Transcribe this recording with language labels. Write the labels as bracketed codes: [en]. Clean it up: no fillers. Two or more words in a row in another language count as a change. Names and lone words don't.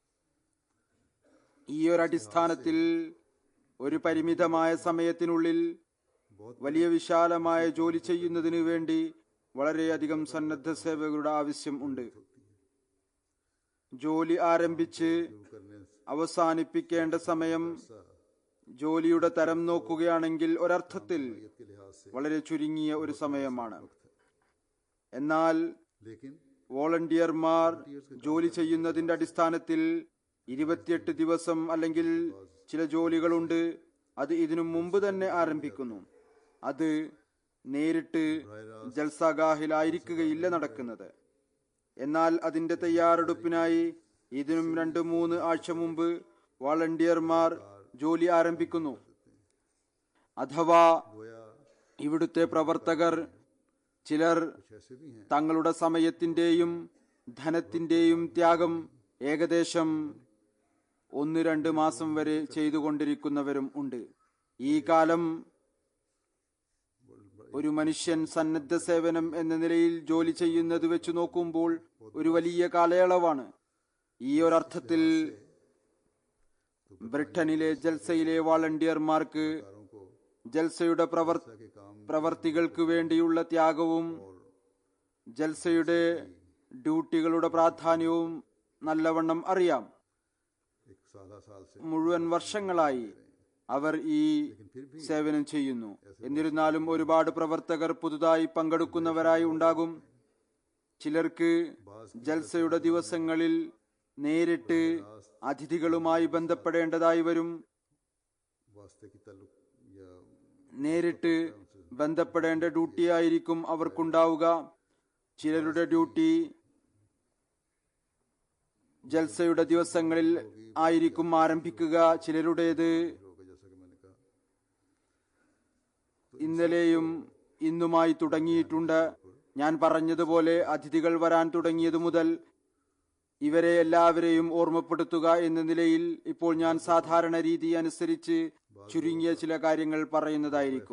[ml] ഈ ഒരു അടിസ്ഥാനത്തിൽ ഒരു പരിമിതമായ സമയത്തിനുള്ളിൽ വലിയ വിശാലമായ ജോലി ചെയ്യുന്നതിന് വേണ്ടി വളരെയധികം സന്നദ്ധ സേവകരുടെ ആവശ്യം ഉണ്ട്. ജോലി ആരംഭിച്ച് [ur] करने [ml] അവസാനിപ്പിക്കേണ്ട സമയം ജോലിയുടെ തരം നോക്കുകയാണെങ്കിൽ ഒരർത്ഥത്തിൽ [ur] کے لحاظ سے, [ml] വളരെ ചുരുങ്ങിയ ഒരു സമയമാണ്. എന്നാൽ [ur] लेकिन [ml] വോളണ്ടിയർമാർ ജോലി ചെയ്യുന്നതിന്റെ അടിസ്ഥാനത്തിൽ 28 ദിവസം അല്ലെങ്കിൽ ചില ജോലികളുണ്ട്. അത് ഇതിനു മുമ്പ് തന്നെ ആരംഭിക്കുന്നു. അത് നേരിട്ട് ജൽസാഗാഹിലായിരിക്കുകയില്ല നടക്കുന്നത്. എന്നാൽ അതിന്റെ തയ്യാറെടുപ്പിനായി ഇതിനും 2-3 ആഴ്ച മുമ്പ് വോളണ്ടിയർമാർ ജോലി ആരംഭിക്കുന്നു. അഥവാ [ur] गोया [ml] ഇവിടുത്തെ പ്രവർത്തകർ ചിലർ [ur] کچھ ایسے بھی ہیں [ml] തങ്ങളുടെ സമയത്തിന്റെയും ധനത്തിന്റെയും ത്യാഗം ഏകദേശം 1-2 മാസം വരെ ചെയ്തുകൊണ്ടിരിക്കുന്നവരും ഉണ്ട്. ഈ കാലം ഒരു മനുഷ്യൻ സന്നദ്ധ സേവനം എന്ന നിലയിൽ ജോലി ചെയ്യുന്നത് വെച്ച് നോക്കുമ്പോൾ ഒരു വലിയ കാലയളവാണ്. ഈ ഒരർത്ഥത്തിൽ ബ്രിട്ടനിലെ ജൽസയിലെ വാളണ്ടിയർമാർക്ക് [ur] کاروں کو [ml] ജൽസയുടെ [ur] کے کام [ml] പ്രവർത്തികൾക്ക് വേണ്ടിയുള്ള ത്യാഗവും ജൽസയുടെ ഡ്യൂട്ടികളുടെ പ്രാധാന്യവും നല്ലവണ്ണം അറിയാം. [ur] ایک سال سے [ml] മുഴുവൻ വർഷങ്ങളായി അവർ ഈ സേവനം ചെയ്യുന്നു. എന്നിരുന്നാലും ഒരുപാട് പ്രവർത്തകർ പുതുതായി പങ്കെടുക്കുന്നവരായി ഉണ്ടാകും. ചിലർക്ക് ജൽസയുടെ ദിവസങ്ങളിൽ നേരിട്ട് അതിഥികളുമായി ബന്ധപ്പെടേണ്ടതായി വരും. [ur] واسطے کی تعلق یا [ml] നേരിട്ട് ബന്ധപ്പെടേണ്ട ഡ്യൂട്ടി ആയിരിക്കും അവർക്കുണ്ടാവുക. ചിലരുടെ ഡ്യൂട്ടി ജൽസയുടെ ദിവസങ്ങളിൽ ആയിരിക്കും ആരംഭിക്കുക. ചിലരുടേത് [ur] ہوگا، جیسا کہ میں نے کہا. [ml] ഇന്നലെയും ഇന്നുമായി തുടങ്ങിയിട്ടുണ്ട്. ഞാൻ പറഞ്ഞതുപോലെ അതിഥികൾ വരാൻ തുടങ്ങിയതു മുതൽ ഇവരെ എല്ലാവരെയും ഓർമ്മപ്പെടുത്തുക എന്ന നിലയിൽ ഇപ്പോൾ ഞാൻ സാധാരണ രീതി അനുസരിച്ച് ചുരുങ്ങിയ ചില കാര്യങ്ങൾ പറയുന്നതായിരിക്കും.